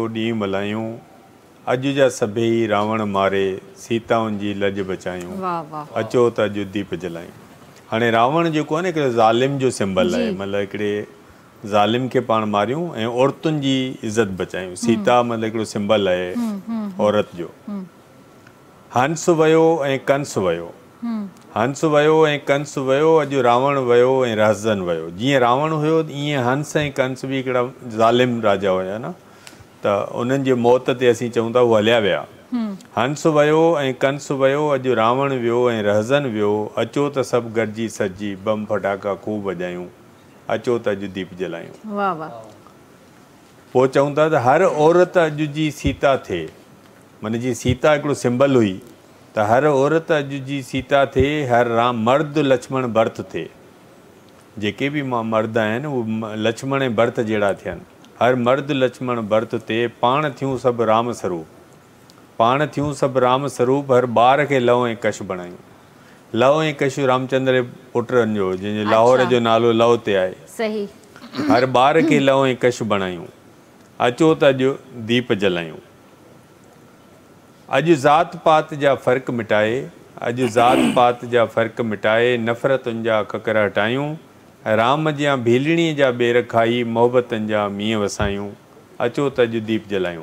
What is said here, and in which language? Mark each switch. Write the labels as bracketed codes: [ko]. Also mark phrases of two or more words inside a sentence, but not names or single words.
[sd] ॾींहुं मल्हायूं अॼु जा सभई रावण मारे सीताउनि जी लॼ बचायूं अचो त अॼु दीप जलायूं हाणे रावण जेको आहे न हिकिड़े ज़ालिम जो सिंबल आहे मतिलबु हिकिड़े ज़ालिम खे पाण मारियूं ऐं औरतुनि जी इज़त बचायूं सीता मतिलबु हिकिड़ो सिंबल आहे औरत जो हंस वियो ऐं कंस वियो हंस वियो ऐं कंस वियो, अॼु रावण वियो ऐं रहज़न वियो। जीअं रावण हुयो ईअं हंस ऐं कंस बि हिकिड़ा ज़ालिम राजा हुया न, त उन्हनि जे मौत ते असीं चऊं था उहे हलिया विया। हंस वियो ऐं कंस वियो, अॼु रावण वियो ऐं रहज़न वियो, अचो त सभु गॾिजी सॼी बम फटाका खूब वॼायूं, अचो त अॼु दीप जलायूं। वाह वाह। पोइ चऊं था त हर औरत अॼु जी सीता थिए, माना जीअं सीता हिकिड़ो सिंबल हुई त हर औरत अॼु जी सीता थिए, हर राम मर्द लक्ष्मण भरत थिए। जेके बि मर्द आहिनि उहे लक्ष्मण ऐं भरत जहिड़ा थियनि। हर मर्द लक्ष्मण भरत थिए, पाण थियूं सभु राम स्वरूप, पाण थियूं सभु राम स्वरूप, हर ॿार खे लव ऐं कश बणायूं। लव ऐं कश रामचंद्र पुटनि जो, जंहिंजे लाहौर जो नालो लव ते आहे। सही। हर ॿार खे लव ऐं कश बणायूं, अचो त अॼु दीप जलायूं। अॼु ज़ात पात जा फ़र्क़ु मिटाए, अॼु ज़ात पात जा फ़र्क़ु मिटाए, नफ़रतुनि जा ककर हटायूं, राम जा भीलड़ीअ जा ॿेर खाई, मोहबतनि जा मींहं वसायूं, अचो त अॼु दीप जलायूं।